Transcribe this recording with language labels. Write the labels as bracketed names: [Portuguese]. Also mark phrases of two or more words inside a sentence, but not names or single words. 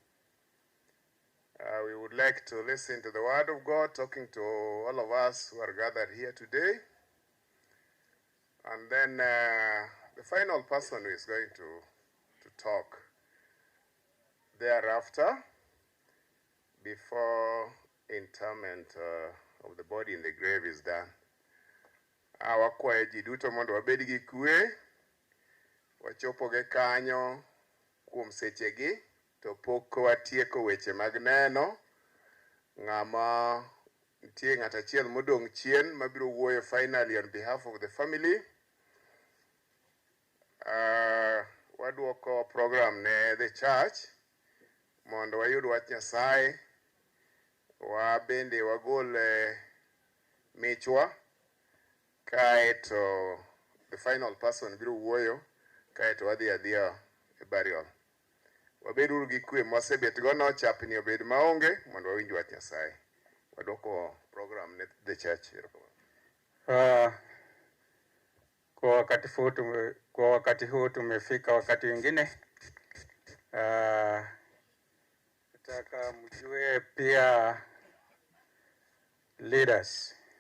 [English] We would like to listen to the word of God talking to all of us who are gathered here today. And then the final person who is going to talk thereafter, before interment of the body in the grave is done. [Luo (Kenya and Tanzania)] Awakwaye ji duto mondo wabed gi kwe, wachopo ge kanyo kuom sechegi to pok watieko weche mag neno. Ng'ama nitie ng'at achiel modong' chien mabiro wuoyo [English] finally on behalf of the family. [Luo (Kenya and Tanzania)] Waduoko program ne [English] the church [Luo (Kenya and Tanzania)] mondo wayud wach Nyasaye, wabende wagol michwa, kaeto [English] the final person [Luo (Kenya and Tanzania)] biro wuoyo, kaeto wadhi adhiya e burial. Wabeduru gi kwe mwasebet go no chapni obed maonge mondo wawinj wach Nyasaye. Waduoko program ne [English] the church. [Swahili] Kwa wakati huu tumefika wakati mwingine. Nataka mjue pia leaders.